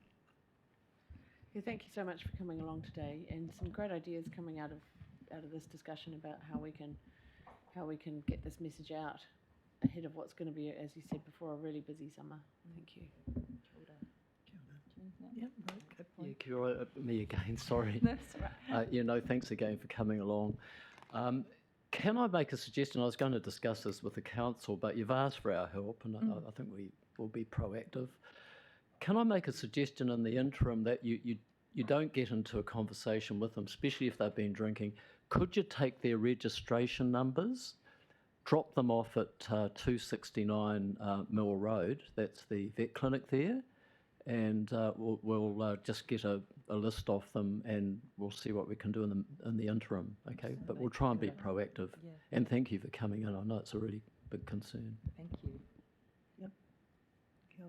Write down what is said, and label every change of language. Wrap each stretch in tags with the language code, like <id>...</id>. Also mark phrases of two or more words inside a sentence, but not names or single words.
<en>Yeah, thank you so much for coming along today, and some great ideas coming out of this discussion about how we can get this message out ahead of what's going to be, as you said before, a really busy summer. Thank you. Yep, right, good Yeah, point.</en> <mi>kia ora,</mi> <en>me again, sorry. That's right. Thanks again for coming along. Can I make a suggestion? I was going to discuss this with the council, but you've asked for our help, and I think we will be proactive. Can I make a suggestion in the interim that you don't get into a conversation with them, especially if they've been drinking? Could you take their registration numbers, drop them off at 269 Mill Road, that's the vet clinic there, and we'll just get a list off them, and we'll see what we can do in the interim, okay? But we'll try and be proactive. Yeah. And thank you for coming in. I know it's a really big concern. Thank you.</en> <mi>Kia ora.</mi>